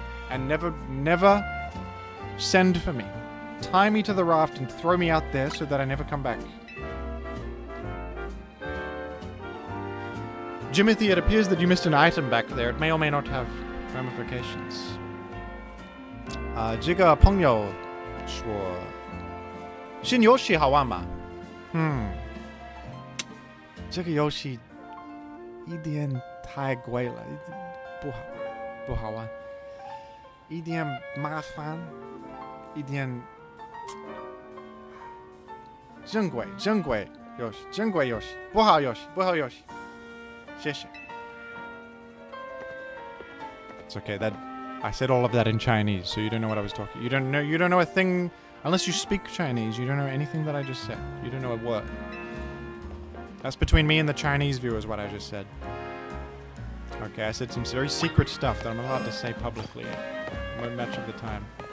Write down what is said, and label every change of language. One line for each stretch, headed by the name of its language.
English: And never send for me. Tie me to the raft and throw me out there so that I never come back. Jimothy, it appears that you missed an item back there. It may or may not have ramifications.
Chinese: 这个朋友说新游戏好玩吗？这个游戏一点太贵了，不好玩，一点麻烦，一点珍贵游戏，珍贵游戏，不好游戏，谢谢。
English: It's okay. That I said all of that in Chinese, so you don't know what I was talking. You don't know a thing unless you speak Chinese. You don't know anything that I just said. You don't know a word. That's between me and the Chinese viewers, what I just said. Okay, I said some very secret stuff that I'm allowed to say publicly much of the time.